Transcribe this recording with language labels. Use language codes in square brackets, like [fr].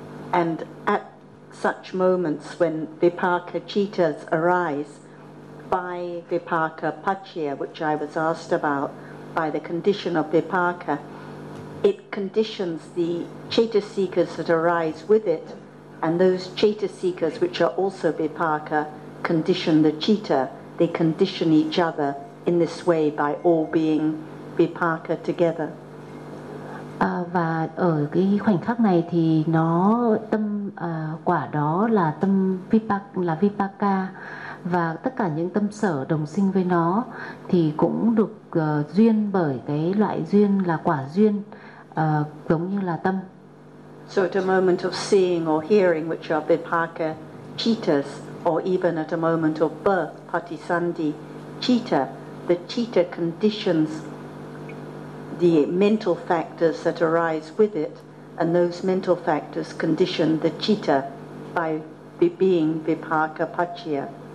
[en] And at such moments when vipaka cittas arise by vipaka paccaya, which I was asked about, by the condition of vipaka, it conditions the cetasikas that arise with it, and those cetasikas which are also vipaka condition the citta. They condition each other in this way by all being vipaka together. [vi] Và ở cái khoảnh khắc này thì nó tâm quả đó là tâm vipaka, và tất cả những tâm sở đồng sinh với nó thì cũng được duyên bởi cái loại duyên là quả duyên giống như là tâm. [en] So at a moment of seeing or hearing, which are vipaka cittas, or even at a moment of birth, patisandhi citta, the citta conditions the mental factors that arise with it, and those mental factors condition the citta by being vipaka paccaya.